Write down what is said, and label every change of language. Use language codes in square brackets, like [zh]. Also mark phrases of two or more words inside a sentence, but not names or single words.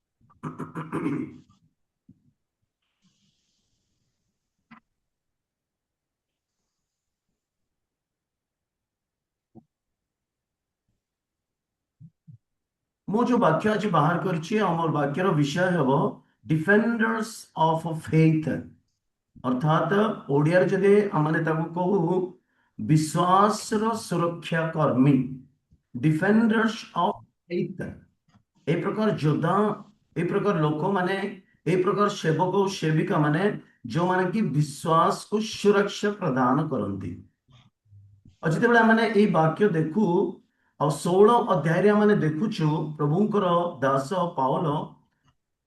[or] ମୁଁ ଯୋଉ ବାକ୍ୟ ଆଜି ବାହାର କରିଛି, ଆମର ବାକ୍ୟର ବିଷୟ ହେବ [en] defenders of faith, [or] ଅର୍ଥାତ ଓଡ଼ିଆରେ ଯଦି ଆମେ ତାକୁ କହୁ ବିଶ୍ୱାସର ସୁରକ୍ଷା କର୍ମୀ, [en] defenders of faith. [or] ଏହି ପ୍ରକାର ଯୋଦ୍ଧା, ଏହି ପ୍ରକାର ଲୋକମାନେ, এই ପ୍ରକାର ସେବକ ଓ ସେବିକା ମାନେ ଯୋଉମାନେ କି ବିଶ୍ୱାସକୁ ସୁରକ୍ଷା ପ୍ରଦାନ କରନ୍ତି। ଆଉ ଯେତେବେଳେ ଆମେ ଏଇ ବାକ୍ୟ ଦେଖୁ, ଆଉ 16 ଅଧ୍ୟାୟରେ ଆମେ ଦେଖୁଛୁ ପ୍ରଭୁଙ୍କର ଦାସ ପାଉଲ